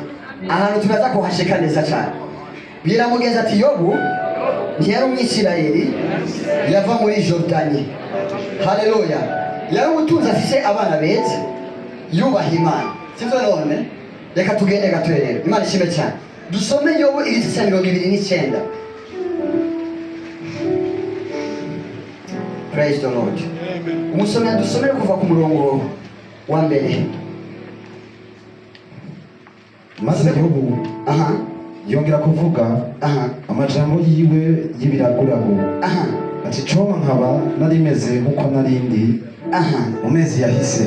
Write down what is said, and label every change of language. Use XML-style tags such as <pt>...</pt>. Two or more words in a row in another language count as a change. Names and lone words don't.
<rn>Ahantu tunaza kuhashika neza cyane. Biramugenza ati Yobu ntiyari umwisirayeli yava muri Jordani. Haleluya. Yari umutunzi afise abana beza yubaha Imana. Sivyo none? Reka tugende gatwerere. Imana ishimwe cyane. Dusome Yobu igice cya 29.</rn> <en>Praise the Lord.</en> <rn>Umusomera dusomere kuva ku murongo wa mbere. Maze Yobu yongera kuvuga amajambo yiwe y'ibiragurago. Ati coma nkaba narimeze nkuko narindi mu mezi yahise.</rn>